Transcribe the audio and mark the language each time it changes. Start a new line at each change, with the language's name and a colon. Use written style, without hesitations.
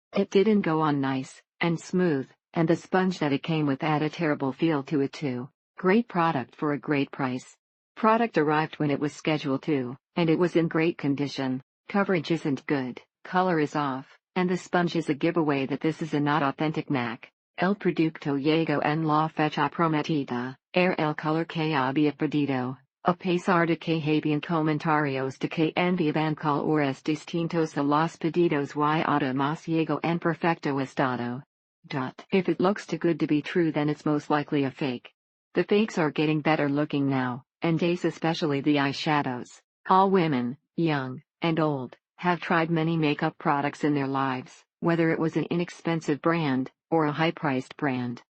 English: It didn't go on nice and smooth, and the sponge that it came with had a terrible feel to it too. Great product for a great price. Product arrived when it was scheduled to, and it was in great condition. Coverage isn't good, color is off, and the sponge is a giveaway that this is a not authentic MAC.
Spanish: El producto llegó en la fecha prometida, el color que había pedido. A pesar de que habían comentarios de que enviaban colores distintos a los pedidos y además llegó en perfecto estado.
English: If it looks too good to be true, then it's most likely a fake. The fakes are getting better looking now, and especially the eyeshadows. All women, young and old, have tried many makeup products in their lives, whether it was an inexpensive brand or a high-priced brand.